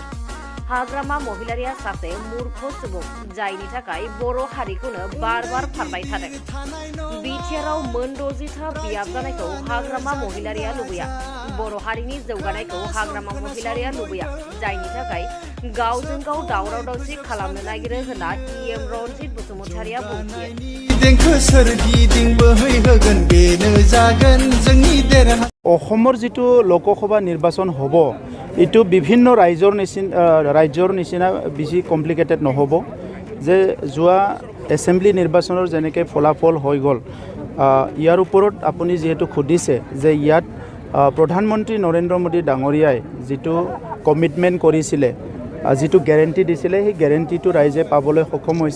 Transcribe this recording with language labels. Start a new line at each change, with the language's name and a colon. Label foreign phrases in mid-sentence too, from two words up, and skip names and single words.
Bodo: हाग्रामा महिलारिया सासे मूर्ख सुबुं जायनि थाखाय बर' हारिखौनो बार बार फानबाय थादों। बिटिआरआव मोन 60था बियाब जानायखौ हाग्रामा महिलारिया लुबैया। बर' हारिनि जौगानायखौ हाग्रामा महिलारिया लुबैया, जायनि थाखाय गावजों गाव दावराव दावसि खालामनो नागिरो होनना इएम रनजित बसुमतारिया बुंथियो।
Assamese: অসমৰ যিটো লোকসভা নিৰ্বাচন হ'ব এইটো বিভিন্ন ৰাজ্যৰ নিচিনা বেছি কমপ্লিকেটেড নহ'ব। যে যোৱা এছেম্বলি নিৰ্বাচনৰ যেনেকৈ ফলাফল হৈ গ'ল, ইয়াৰ ওপৰত আপুনি যিহেতু সুধিছে যে ইয়াত প্ৰধানমন্ত্ৰী নৰেন্দ্ৰ মোদী ডাঙৰীয়াই যিটো কমিটমেণ্ট কৰিছিলে, যিটো গেৰেণ্টি দিছিলে, সেই গেৰেণ্টিটো ৰাইজে পাবলৈ সক্ষম হৈছে।